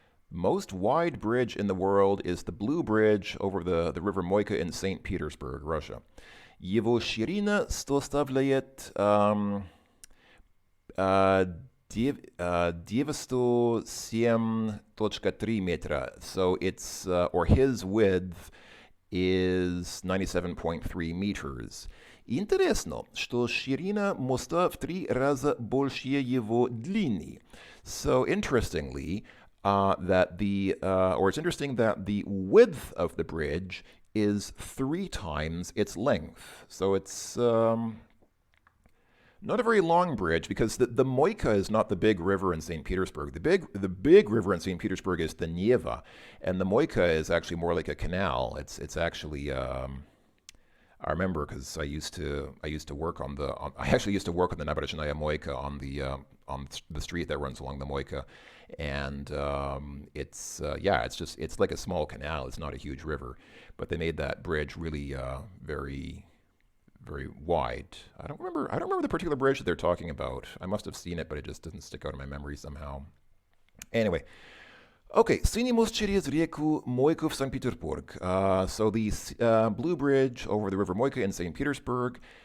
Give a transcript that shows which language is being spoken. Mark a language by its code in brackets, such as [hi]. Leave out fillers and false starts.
[en] Most wide bridge in the world is the Blue Bridge over the river Moika in St. Petersburg, Russia. [ru] Его ширина составляет 907.3 метра. [en] So it's, or his width is 97.3 meters. [ru] Интересно, что ширина моста в 3 раза больше его длины. [en] So interestingly, it's interesting that the width of the bridge is 3 times its length. So it's not a very long bridge, because the Moika is not the big river in St. Petersburg. The big river in St. Petersburg is the Neva, and the Moika is actually more like a canal. It's actually I remember because I used to work on the Naberezhnaya Moika on the street that runs along the Moika, and it's like a small canal. It's not a huge river, but they made that bridge really very, very wide. I don't remember the particular bridge that they're talking about. I must have seen it, but it just didn't stick out in my memory somehow. Anyway. [ru] Okay, синий мост через реку Мойку в Санкт-Петербург. [en] So the Blue Bridge over the river Moika in St. Petersburg.